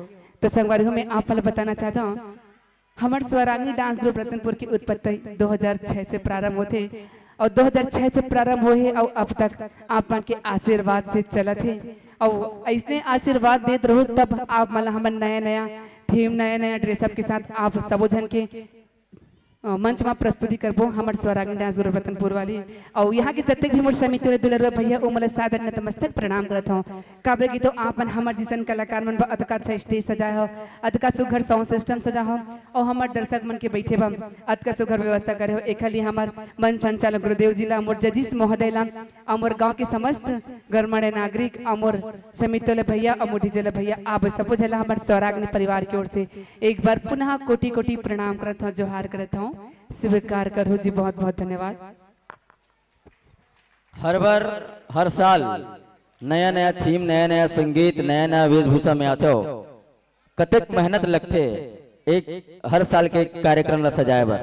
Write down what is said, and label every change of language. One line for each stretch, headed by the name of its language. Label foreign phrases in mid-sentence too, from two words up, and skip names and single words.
Chhattisgarhi: तो संगवारी हो मैं आप वाला बताना चाहता हूँ हमारे स्वरांगी डांस ग्रुप रतनपुर की उत्पत्ति 2006 से प्रारंभ होते और 2006 से प्रारंभ हुए और अब तक आप मन के आशीर्वाद से चलत है और ऐसे आशीर्वाद देते रहो तब आप मतलब हम नया नया थीम नया नया ड्रेसअप के साथ आप सबो जन के मंच में प्रस्तुति करबो हमारे स्वरांगी डांस ग्रुप रतनपुर वाली और यहाँ के जत्ते भी मोर समिति दुलर भैया ओ मतलब सादर नतमस्तक प्रणाम करत हूँ। काबरे की तो आप हमारे जिसन कलाकार मन अतका अच्छा स्टेज सजाए हो अतका सुघर साउंड सिस्टम सजा हो और हमारे दर्शक मन के बैठे बम अतका सुघर व्यवस्था करे हो। एक खाली हमार मन संचालक गुरुदेव जी ला मोर जजिस महोदय ला अमोर गाँव के समस्त गणमान्य नागरिक अमोर समिति भैया अमोर डीजे भैया आप सबो झला हमारे स्वरांगी परिवार की ओर से एक बार पुनः कोटि कोटि प्रणाम करत हूँ जोहार करत हूँ स्वीकार करो जी। बहुत बहुत धन्यवाद। हर बार हर साल नया नया थीम नया नया संगीत नया नया वेशभूषा में आते हो कतक मेहनत लगते एक हर साल के कार्यक्रम ला सजाए बर।